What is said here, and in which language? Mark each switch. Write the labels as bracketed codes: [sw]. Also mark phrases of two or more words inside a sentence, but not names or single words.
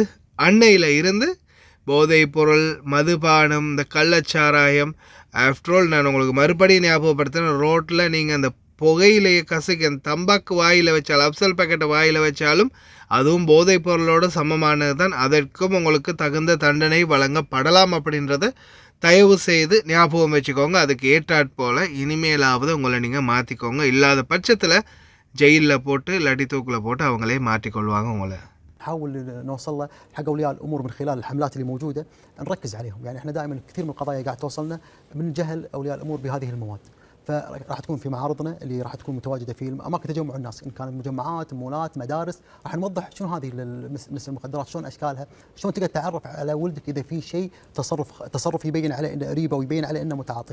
[ta] அன்னையில் இருந்து போதைப் பொருள், மதுபானம், இந்த கள்ளச்சாராயம், [en] after all [ta] நான் உங்களுக்கு மறுபடியும் ஞாபகப்படுத்துகிறேன், ரோட்டில் நீங்கள் அந்த புகையிலையை கசக்கி அந்த தம்பாக்கு வாயில் வச்சாலும், அப்சல் பேக்கெட்டை வாயில் வச்சாலும் அதுவும் போதைப் பொருளோடு சமமானது தான். அதற்கும் உங்களுக்கு தகுந்த தண்டனை வழங்கப்படலாம் அப்படின்றத தயவு செய்து ஞாபகம் வச்சுக்கோங்க. அதுக்கு ஏற்றாற்போல் இனிமேலாவது உங்களை நீங்கள் மாற்றிக்கோங்க. இல்லாத பட்சத்தில் ஜெயிலில் போட்டு இல்லாட்டி தூக்கில் போட்டு அவங்களே மாற்றிக்கொள்வாங்க உங்களை. [ar] نحاول نوصل له حق اولياء الامور من خلال الحملات اللي موجوده، نركز عليهم. يعني احنا دائما كثير من القضايا قاعد توصلنا من جهل اولياء الامور بهذه المواد، فراح تكون في معارضنا اللي راح تكون متواجده في اماكن تجمع الناس، ان كانت مجمعات، مولات، مدارس، راح نوضح شنو هذه مثل المخدرات، شلون اشكالها، شلون تقدر تعرف على ولدك اذا في شيء تصرف يبين عليه انه قريبه ويبين عليه انه متعاطي.